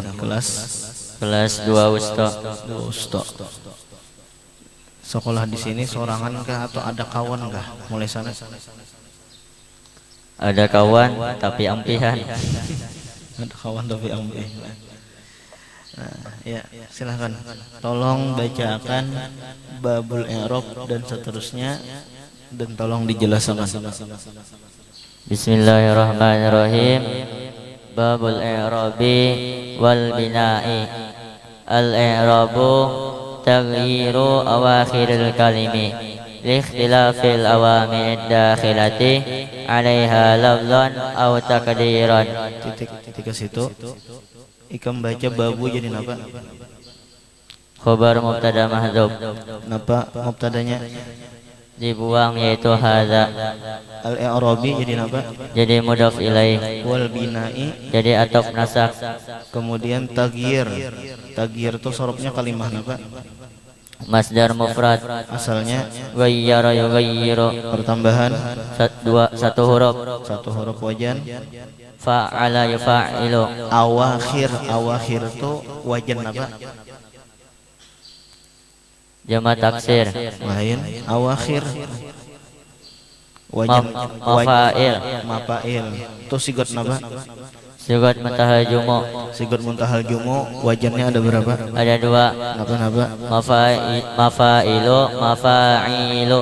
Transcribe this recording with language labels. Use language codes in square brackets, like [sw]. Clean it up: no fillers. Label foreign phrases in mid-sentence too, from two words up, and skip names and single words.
[bjn] Kelas 2 Usto. Sekolah di sini sorangan kah atau ada kawan kah? [id] Mulai sana. [bjn] Ada kawan tapi ampihan. Ada kawan tapi ampihan. Nah, [id] ya, silahkan. Tolong bacakan babul i'rab dan seterusnya dan tolong dijelaskan. [ar] بسم الله الرحمن الرحيم. باب الإعراب والبناء. الإعراب تغيير أواخر الكلم لاختلاف العوامل الداخلة عليها لفظا أو تقديرا. [id] Titik ke situ. [bjn] Ikam baca babu jadi napa? [ar] خبر مبتدأ محذوف. [bjn] Napa mubtadanya? [id] Dibuang yaitu hadza. [bjn] Al-i'rabi jadi napa? [ar] Jadi مضاف إليه. والبناء jadi عطف نصب. [id] Kemudian taghyir. [bjn] Taghyir itu sorobnya kalimah napa? [ar] مصدر مفرد. [id] Asalnya [ar] غيّر يغيّر. [id] pertambahan Satu huruf. satu huruf wajan. [ar] فعّل يفعّل. [id] Awakhir itu wajan apa? [ar] جمع تكسير. [bjn] Lain awakhir [ar] وزن مفاعل [bjn] itu sigot napa? [ar] صيغة منتهى الجموع. صيغة منتهى الجموع [id] wajannya ada berapa? Ada 2. [bjn] Napa? [ar] مفاعل مفاعيل.